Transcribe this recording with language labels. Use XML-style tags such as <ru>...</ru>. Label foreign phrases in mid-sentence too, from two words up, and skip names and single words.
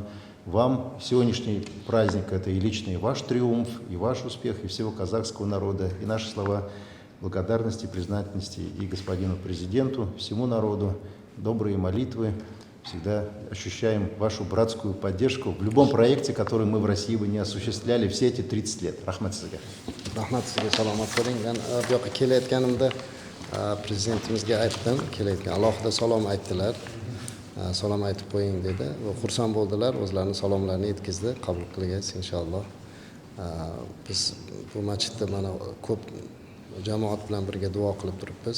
<ru>Вам сегодняшний праздник – это и личный ваш триумф, и ваш успех, и всего казахского народа, и наши слова благодарности, признательности и господину президенту, всему народу, добрые молитвы. Всегда ощущаем вашу братскую поддержку в любом проекте, который мы в России бы не осуществляли все эти 30 лет.</ru> <kk>Рахмат сізге.</kk> <uz>Rahmat sizga, salomat bo'ling. Men bu yoqqa kelayotganimda prezidentimizga aytdim, kelayotgan alohida salom aytdilar. Salom aytib qo'ying dedi. Va xursand bo'ldilar, o'zlarining salomlarini yetkazdi. Qabul qilgaysiz inshaalloh. Biz bu masjidda mana ko'p jamoat bilan birga duo qilib turibmiz.</uz>